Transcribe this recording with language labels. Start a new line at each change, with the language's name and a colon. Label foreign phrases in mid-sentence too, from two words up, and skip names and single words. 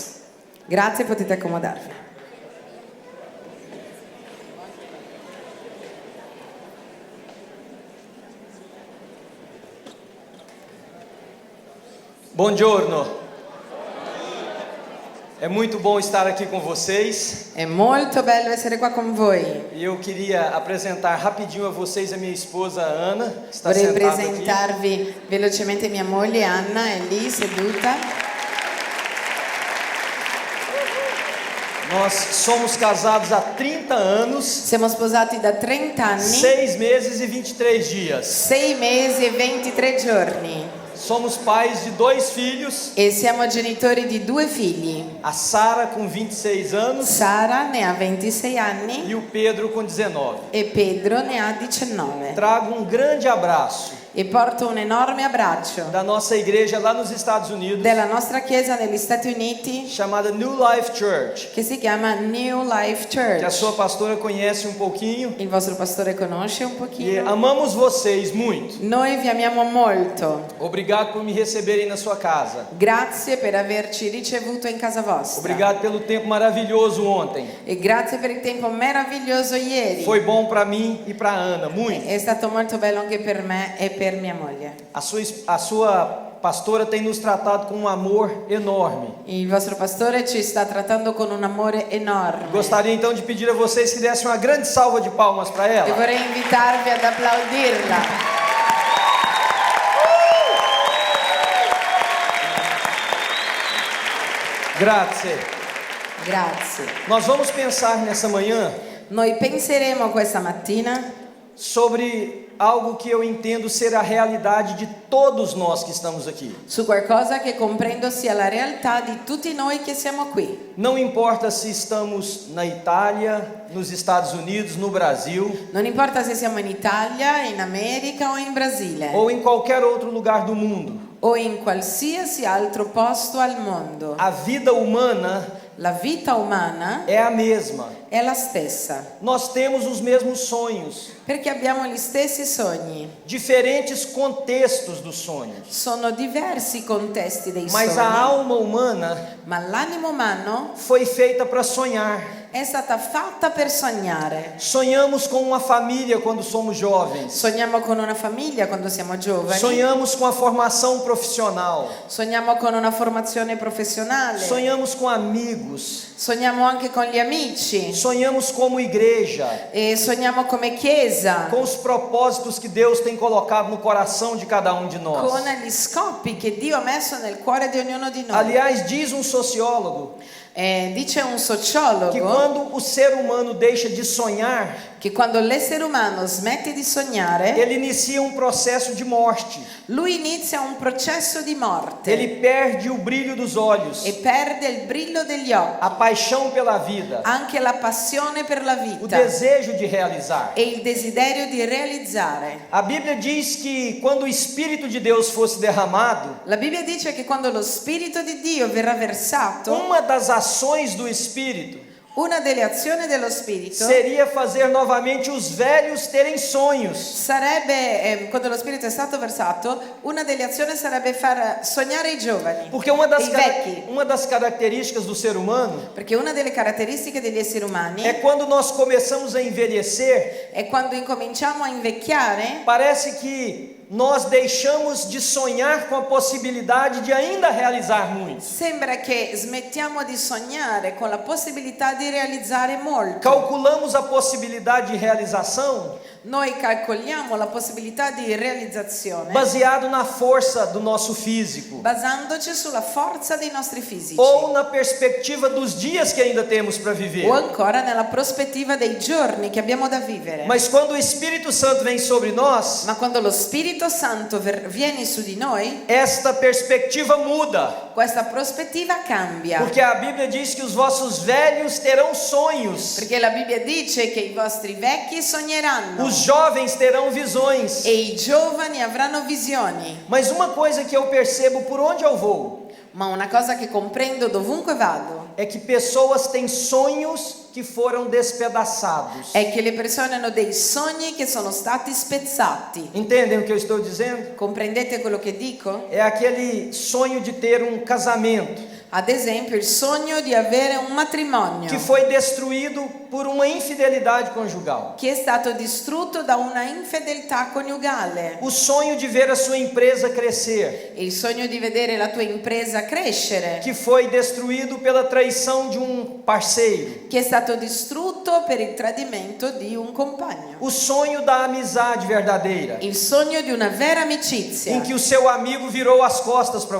Italian: Grazie, potete accomodarvi. Buongiorno,
Portuguese: é muito bom estar aqui com vocês.
Italian: È molto bello essere qua con voi.
Portuguese: Eu queria apresentar rapidinho a vocês a minha esposa Ana, está
Italian: Vorrei
Portuguese: sentada aqui.
Italian: presentarvi velocemente mia moglie Anna, è lì seduta.
Portuguese: Nós somos casados há 30 anos,
Italian: Siamo sposati da 30 anni,
Portuguese: 6 meses e 23 dias.
Italian: 6 mesi e 23 giorni.
Portuguese: Somos pais de 2 filhos,
Italian: E siamo genitori di 2 figli.
Portuguese: a Sara com 26 anos
Italian: Sara ne ha 26 anni
Portuguese: e o Pedro com 19.
Italian: e Pedro ne ha 19.
Portuguese: Trago um grande abraço
Italian: E porto un enorme abbraccio
Portuguese: da nossa igreja lá nos Estados Unidos,
Italian: della nostra chiesa negli Stati Uniti
Portuguese: chamada New Life Church,
Italian: che si chiama New Life
Portuguese: que a
Italian: Church.
Portuguese: sua pastora conhece um pouquinho.
Italian: Il vostro pastore conosce un
Portuguese: E
Italian: pochino.
Portuguese: amamos vocês muito.
Italian: Noi vi amiamo molto.
Portuguese: Obrigado por me receberem na sua casa.
Italian: Grazie per averci ricevuto in casa vostra.
Portuguese: Obrigado pelo tempo maravilhoso ontem.
Italian: E grazie per il tempo meraviglioso ieri.
Portuguese: Foi bom para mim e para Ana, muito.
Italian: È stato molto bello anche per me e per mia moglie.
Portuguese: A sua pastora tem nos tratado com um amor enorme.
Italian: Il vostro pastore ci sta trattando con un amore enorme.
Portuguese: Gostaria então de pedir a vocês que dessem uma grande salva de palmas para
Italian: E
Portuguese: ela.
Italian: vorrei invitarvi ad applaudirla. Grazie. Grazie.
Portuguese: Nós vamos pensar nessa manhã
Italian: Noi penseremo questa mattina
Portuguese: sobre algo que eu entendo ser a realidade de todos nós que estamos aqui.
Italian: su qualcosa che comprendo sia la realtà di tutti noi che siamo qui.
Portuguese: Não importa se estamos na Itália, nos Estados Unidos, no Brasil
Italian: Non importa se siamo in Italia, in America o in Brasile
Portuguese: ou em qualquer outro lugar do mundo.
Italian: o in qualsiasi altro posto al mondo.
Portuguese: A vida humana
Italian: La vita umana
Portuguese: é a mesma.
Italian: è la stessa,
Portuguese: Nós temos os mesmos sonhos,
Italian: perché abbiamo gli stessi sogni.
Portuguese: diferentes contextos dos sonhos.
Italian: Sono diversi contesti dei
Portuguese: Mas a
Italian: sogni,
Portuguese: alma humana
Italian: ma l'animo umano
Portuguese: foi feita para sonhar.
Italian: è stata fatta per sognare.
Portuguese: Sonhamos com uma família quando somos jovens.
Italian: Sogniamo con una famiglia quando siamo giovani,
Portuguese: Sonhamos com a formação profissional.
Italian: sogniamo con una formazione professionale,
Portuguese: Sonhamos com amigos.
Italian: sogniamo anche con gli amici
Portuguese: Sonhamos como igreja,
Italian: e sogniamo come chiesa,
Portuguese: com os propósitos que Deus tem colocado no coração de cada um de nós.
Italian: con gli scopi che Dio ha messo nel cuore di ognuno di noi.
Portuguese: Aliás, diz um sociólogo
Italian: Dice un
Portuguese: que
Italian: sociologo
Portuguese: quando o ser humano deixa de sonhar,
Italian: che quando l'essere umano smette di sognare,
Portuguese: ele inicia um processo de morte.
Italian: lui inizia un processo di morte
Portuguese: Ele perde o brilho dos olhos,
Italian: e perde il brillo degli occhi,
Portuguese: a paixão pela vida,
Italian: anche la passione per la
Portuguese: o
Italian: vita
Portuguese: desejo de realizar.
Italian: e il desiderio di realizzare.
Portuguese: A Bíblia diz que quando o Espírito de Deus fosse derramado,
Italian: La Bibbia dice che quando lo Spirito di Dio verrà versato,
Portuguese: uma das ações do Espírito
Italian: Una delle azioni dello Spirito
Portuguese: seria fazer novamente os velhos terem sonhos.
Italian: sarebbe, quando lo Spirito è stato versato, una delle azioni sarebbe far sognare i giovani,
Portuguese: Porque uma
Italian: i vecchi.
Portuguese: das características do ser humano
Italian: Perché una delle caratteristiche degli esseri umani
Portuguese: é quando nós começamos a envelhecer,
Italian: è quando incominciamo a invecchiare,
Portuguese: parece que nós deixamos de sonhar com a possibilidade de ainda realizar muito.
Italian: sembra che smettiamo di sognare con la possibilità di realizzare molto.
Portuguese: Calculamos a possibilidade de realização
Italian: Noi calcoliamo la possibilità di realizzazione
Portuguese: baseado na força do nosso físico
Italian: basandoci sulla forza dei nostri fisici
Portuguese: ou na perspectiva dos dias que ainda temos para viver.
Italian: o ancora nella prospettiva dei giorni che abbiamo da vivere.
Portuguese: Mas quando o Espírito Santo vem sobre nós,
Italian: Ma quando lo Spirito Santo viene su di noi,
Portuguese: esta perspectiva muda.
Italian: questa prospettiva cambia.
Portuguese: Porque a Bíblia diz que os vossos velhos terão sonhos,
Italian: Perché la Bibbia dice che i vostri vecchi sogneranno
Portuguese: os jovens terão visões.
Italian: e i giovani avranno visioni.
Portuguese: Mas uma coisa que eu percebo por onde eu vou
Italian: Ma una cosa che comprendo dovunque vado
Portuguese: é que pessoas têm sonhos que foram despedaçados.
Italian: è che le persone hanno dei sogni che sono stati spezzati.
Portuguese: Entendem o que eu estou dizendo?
Italian: Comprendete quello che dico?
Portuguese: É aquele sonho de ter um casamento
Italian: Ad esempio il sogno di avere un matrimonio
Portuguese: que foi destruído por uma infidelidade conjugal.
Italian: che è stato distrutto da una infedeltà coniugale.
Portuguese: O sonho de ver a sua empresa crescer,
Italian: Il sogno di vedere la tua impresa crescere
Portuguese: que foi destruído pela traição de um parceiro.
Italian: che è stato distrutto per il tradimento di un compagno.
Portuguese: O sonho da amizade verdadeira,
Italian: Il sogno di una vera amicizia
Portuguese: em que o seu amigo virou as costas para